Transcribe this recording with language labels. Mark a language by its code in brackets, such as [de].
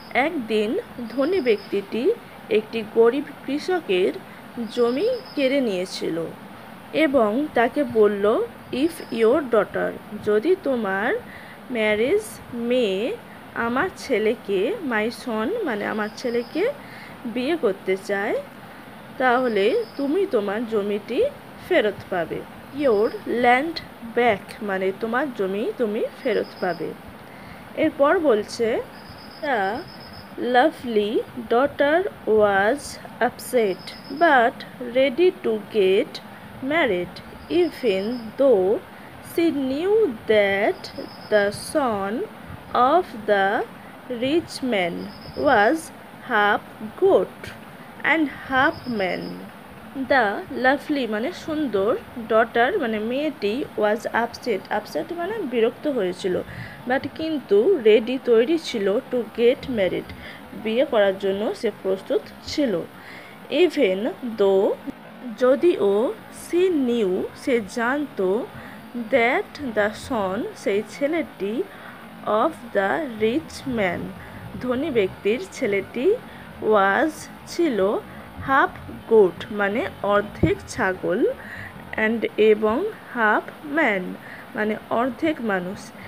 [bn] একদিন ধনী ব্যক্তিটি একটি গরিব কৃষকের জমি কেড়ে নিয়েছিল এবং তাকে বলল, [en] if your daughter [bn] যদি তোমার ম্যারেজ মেয়ে আমার ছেলেকে, [en] my son [bn] মানে আমার ছেলেকে বিয়ে করতে চায়, তাহলে তুমি তোমার জমিটি ফেরত পাবে। [en] your land back [bn] মানে তোমার জমি তুমি ফেরত পাবে। এরপর বলছে, [en] The lovely daughter was upset but ready to get married, even though she knew that the son of the rich man was half goat and half man. [bn] The lovely মানে সুন্দর, ডটার মানে মেয়েটি, ওয়াজ আপসেট, আপসেট মানে বিরক্ত হয়েছিল, but কিন্তু ready তৈরি ছিল, [en] to get married [bn] বিয়ে করার জন্য সে প্রস্তুত ছিল, ইভেন দো যদিও, সি নিউ সে জানতো, দ্যাট দ্য সন সেই ছেলেটি, অফ দ্য রিচ ম্যান ধনী ব্যক্তির ছেলেটি, ওয়াজ ছিল, [en] half goat [bn] মানে অর্ধেক ছাগল, অ্যান্ড এবং হাফ ম্যান মানে অর্ধেক মানুষ।